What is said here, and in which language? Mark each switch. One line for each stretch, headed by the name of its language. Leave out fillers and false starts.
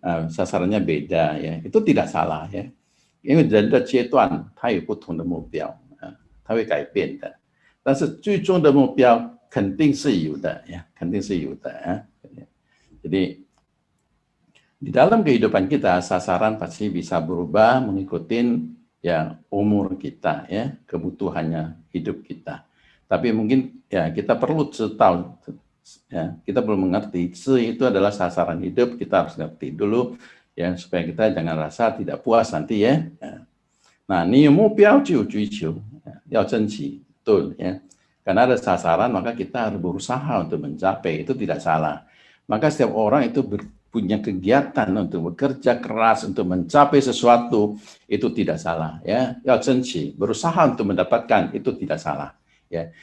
Indonesian: sasarannya beda ya, itu tidak salah ya，
Chinese: 因为人的阶段它有不同的目标它会改变的，但是最终的目标肯定是有的
Indonesian: ya，肯定是有的Jadi di dalam kehidupan kita sasaran pasti bisa berubah mengikuti ya umur kita ya, kebutuhannya hidup kita. Tapi mungkin ya kita perlu tahu ya, kita perlu mengerti itu adalah sasaran hidup, kita harus ngerti dulu ya supaya kita jangan rasa tidak puas nanti ya.
Chinese: Nah, 你有目标就有追求，要争取，对ya.
Indonesian: Karena ada sasaran maka kita harus berusaha untuk mencapai, itu tidak salah. Maka setiap orang itu punya kegiatan untuk bekerja keras untuk mencapai sesuatu, itu tidak salah ya.
Chinese: 要争取，
Indonesian: berusaha untuk mendapatkan, itu tidak salah ya.